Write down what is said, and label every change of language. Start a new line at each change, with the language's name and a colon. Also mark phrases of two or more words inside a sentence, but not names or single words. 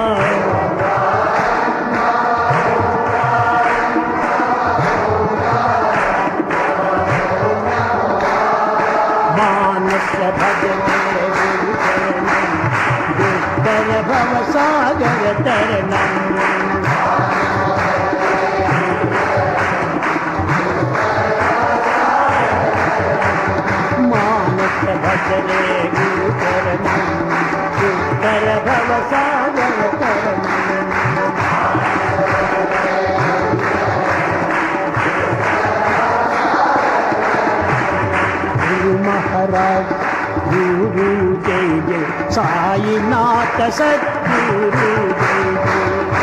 Sanskrit: ಮಾನಸ ಭಜನೆ ದುರ್ಧರ ಭವ ಸಾಗರ ತರಣಂ ಮಾನಸ ಭಜನೆ ಗುರುಚರಣಂ ದುರ್ಧರ ಭವ ಸಾಗರ ತರಣಂ
Hindi: महाराज गुरु जय जय साईनाथ सद्गुरु जय जय